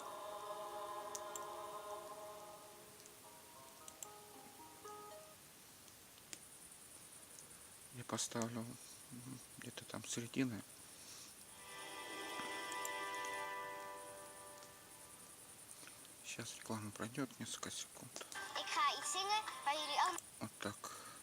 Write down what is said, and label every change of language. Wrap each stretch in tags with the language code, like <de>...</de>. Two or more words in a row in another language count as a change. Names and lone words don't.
<ru>Я поставлю где-то там середины. Сейчас реклама пройдет несколько секунд.</ru> <nl>Ik ga iets zingen waar jullie allemaal...</nl> <ru>Вот так.</ru>